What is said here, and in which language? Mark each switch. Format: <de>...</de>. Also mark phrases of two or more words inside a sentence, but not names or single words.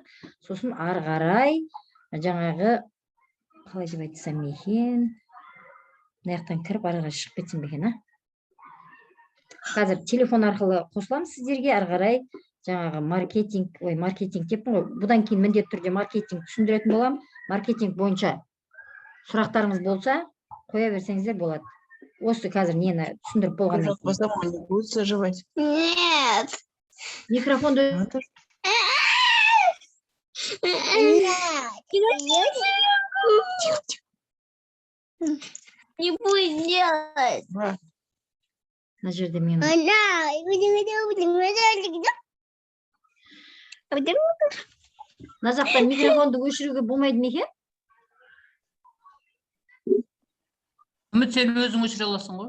<kk>Сосын ары қарай жаңағы қалай деп айтсам екен, мынаяқтан кіріп ары қарай шығып кетсем екен, Қазір телефон арқылы қосыламыз сіздерге, ары қарай жаңағы маркетинг деппін ғой. Бұдан кейін міндетті түрде маркетинг түсіндіретін болам. Маркетинг бойынша сұрақтарыңыз болса, қоя берсеңіздер болады. Осы қазір нені түсіндіріп болғаннан кейін.</kk> <ru>Не будет заживать. Нет.</ru> <kk>Микрофонды</kk> <ru>Не будет делать.</ru> <kk>мына жерде мен мына жақта микрофонды өшіруге болмайды ма екен? Үміт, сен өзің өшіре аласың ғой.</kk>